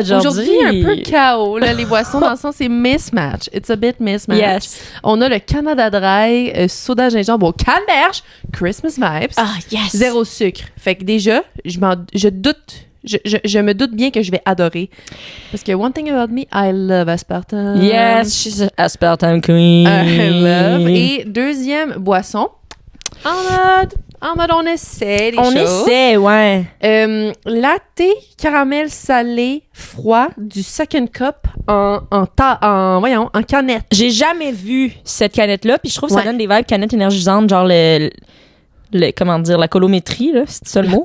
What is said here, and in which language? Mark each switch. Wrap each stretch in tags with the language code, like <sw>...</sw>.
<fr>aujourd'hui, un peu chaos. Là, les boissons, dans le sens, c'est mismatch.</fr> <en>It's a bit mismatch. Yes.</en> <fr>On a le Canada Dry, soda gingembre au canneberge,</fr> <en>Christmas vibes. Ah, yes.</en> <fr>0 sucre. Fait que déjà, je doute. Je me doute bien que je vais adorer. Parce que</fr> <en>one thing about me, I love aspartame. Yes, she's an aspartame queen. I love.</en> <fr>Et deuxième boisson, en mode on essaie les choses. On essaie, ouais. Latte, caramel salé, froid, du second cup en canette. J'ai jamais vu cette canette-là, puis je trouve que ça donne des vibes canettes énergisantes, genre comment dire, la colométrie, là, c'est ça le mot?</fr>